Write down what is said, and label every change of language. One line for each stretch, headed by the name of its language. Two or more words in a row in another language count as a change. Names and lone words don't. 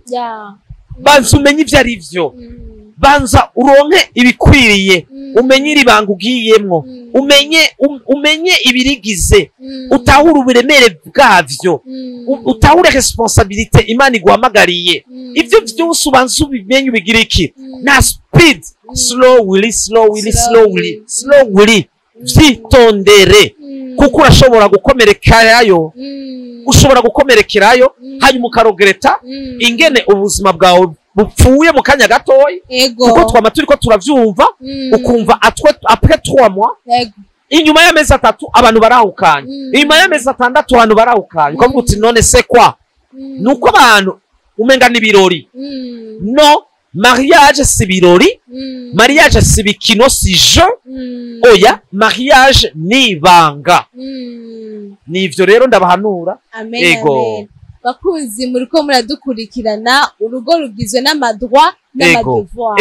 Rundi: Banza umenye ivyo ari vyo, banza uronke ibikwiriye, umenye iribanga ugiyemwo, umenye ibirigize, utahure uburemere bwavyo, utahure responsabilité Imana iguhamagariye. Ivyo vyose ubanza ubimenye ubigira iki? Na
English: speed, slowly
Rundi: vyitondere, kuko urashobora gukomerekerayo, hanyuma ukarogereta ingene ubuzima bwawe bupfuye mu kanya gatoyi, kuko twama turiko turavyumva, ukumva
French: après 3 mois,
Rundi: inyuma y'amezi 3 abantu barahukanye, inyuma y'amezi 6 abantu barahukanye, ukavuga uti none
French: c'est quoi?
Rundi: Nuko abantu umenga ni birori. No, mariage si birori, mariage si bikino, si jeu. Oya, mariage ni banga. Nivyo rero ndabahanura. Amen. Bakunzi muriko muradukurikirana, urugo rugizwe n'amadroit n'amadevoir.